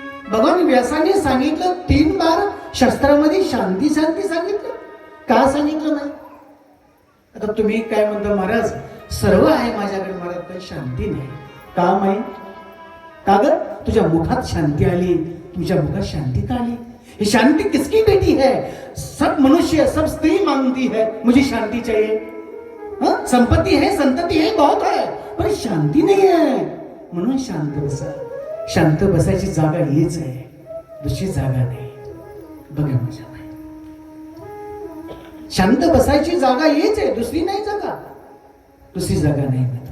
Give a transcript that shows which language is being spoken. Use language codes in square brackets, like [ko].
[mr] भगवान व्यासाने सांगितलं 3 बार शास्त्रामध्ये शांती शांती सांगितलं. का सांगितलं नाही? आता तुम्ही काय म्हणता, महाराज सर्व आहे माझ्याकडे महाराज, पण शांती नाही. का माई? का ग? तुझ्या मुखात शांती आली, तुझ्या मुखात शांती का आली? [hi] ये शांति किसकी बेटी है? सब मनुष्य, सब स्त्री मांगती है मुझे शांति चाहिए. हाँ, संपत्ति है, संतति है, बहुत है, [mr] पण शांती नाही आहे. म्हणून शांत बसा. शांत बसायची जागा हीच आहे, दुसरी जागा नाही. बघा माझ्या माई, शांत बसायची जागा हीच आहे, दुसरी नाही जागा, दुसरी जागा नाही.